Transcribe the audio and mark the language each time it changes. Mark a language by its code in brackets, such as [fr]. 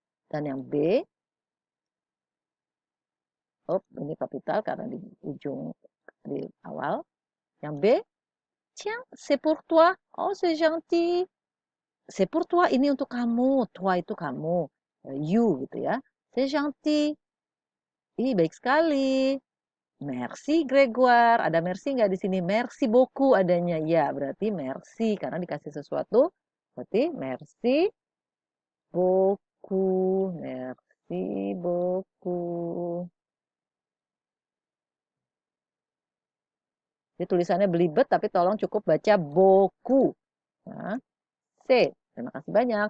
[id] Dan yang B, ini kapital karena di ujung di awal. Yang B, [fr] tiens, c'est pour toi. Oh, c'est gentil. C'est pour toi, [id] ini untuk kamu. Toi itu kamu. You gitu ya. [fr] C'est gentil. [id] Ih, baik sekali. [fr] Merci Grégoire. [id] Ada merci nggak di sini? [fr] Merci beaucoup [id] adanya. Ya, berarti merci karena dikasih sesuatu. Berarti [fr] merci beaucoup. Merci beaucoup. [id] Jadi tulisannya belibet tapi tolong cukup baca boku. Nah, C. Terima kasih banyak.